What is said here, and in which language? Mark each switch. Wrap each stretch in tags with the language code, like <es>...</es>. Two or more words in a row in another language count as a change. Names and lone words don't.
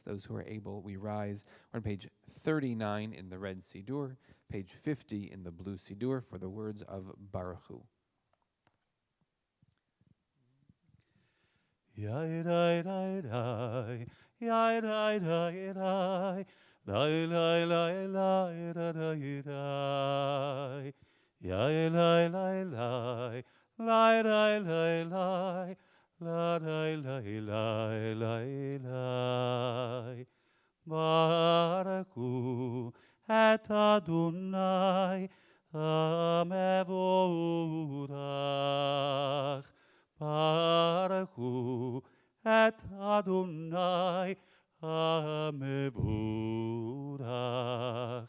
<en>Those who are able, we rise. We're on page 39 in the red Siddur, page 50 in the blue Siddur for the words of Baruch Hu. Yai dai dai dai, yai dai dai dai, lai lai lai lai da dai dai, yai lai lai lai, lai lai lai lai, la lai lai lai lai lai.</en> <he>ברוך הוא את אדוני המבורך. ברוך הוא את אדוני המבורך.</he>